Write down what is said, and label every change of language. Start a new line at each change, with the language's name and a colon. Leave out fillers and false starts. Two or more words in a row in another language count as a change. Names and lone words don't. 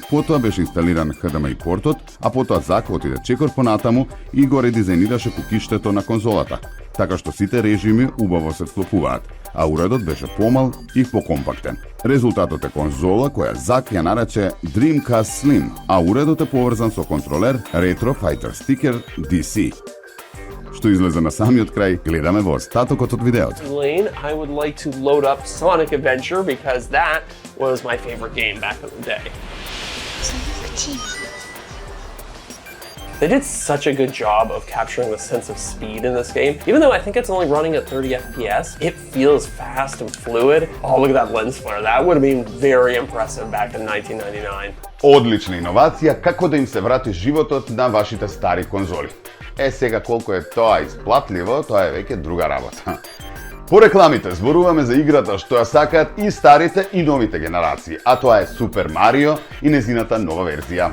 Macedonian: Потоа беше инсталиран HDMI портот, а потоа Зак отиде чекор понатаму и го редизајнираше кукиштето на конзолата, така што сите режими убаво се вклопуваат, а уредот беше помал и покомпактен. Резултатот е конзола која Зак ја нарече Dreamcast Slim, а уредот е поврзан со контролер Retro Fighter Sticker DC. Што излезе на самиот крај, гледаме во остатокот од видеото.
English: Lane, I would like to load up Sonic Adventure because that was my favorite game back in the day. They did such a good job of capturing the sense of speed in this game. Even though I think it's only running at 30 FPS, it feels fast and fluid. Oh, look at that lens flare. That would have been very impressive back in 1999.
Macedonian: Одлична иновација како да им се врати животот на вашите стари конзоли. Сега колку е тоа исплатливо, тоа е веќе друга работа. По рекламите зборуваме за играта што ја сакаат и старите и новите генерации, а тоа е Супер Марио и незината нова верзија.